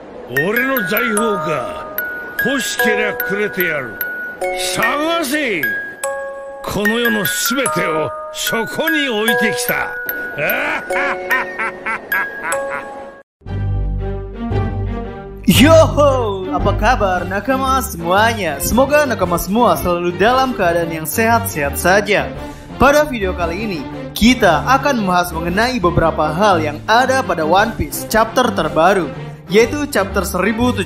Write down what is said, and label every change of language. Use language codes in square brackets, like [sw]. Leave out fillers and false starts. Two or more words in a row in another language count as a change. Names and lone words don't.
[ja] 俺の財宝か。欲しけりゃくれてやる。探せ。この世のすべてをそこに置いてきた。 [id] Yoho, apa kabar nakama semuanya? Semoga nakama semua selalu dalam keadaan yang sehat-sehat saja. Pada video kali ini, kita akan membahas mengenai beberapa hal yang ada pada One Piece chapter terbaru, yaitu chapter 1074.